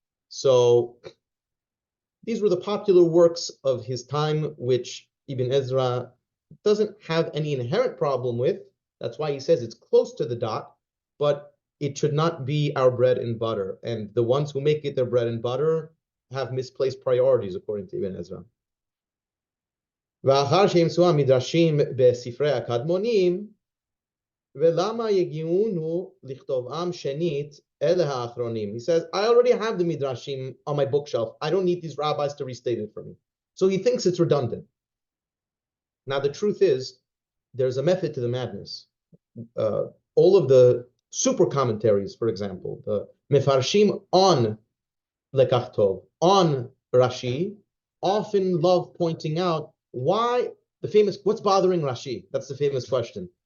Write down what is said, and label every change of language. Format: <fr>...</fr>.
<en>So these were the popular works of his time, which Ibn Ezra doesn't have any inherent problem with. That's why he says it's close to the dot, but it should not be our bread and butter. And the ones who make it their bread and butter have misplaced priorities, according to Ibn Ezra.</en> <he>ואחר שימצאו המדרשים בספרי הקדמונים, ולמה יגיעונו לכתובם שנית אלה האחרונים?</he> <en>He says, I already have the midrashim on my bookshelf. I don't need these rabbis to restate it for me. So he thinks it's redundant. Now the truth is, there's a method to the madness. All of the super commentaries, for example, the mefarshim on Lekach Tov, on Rashi, often love pointing out why what's bothering Rashi? That's the famous question.</en>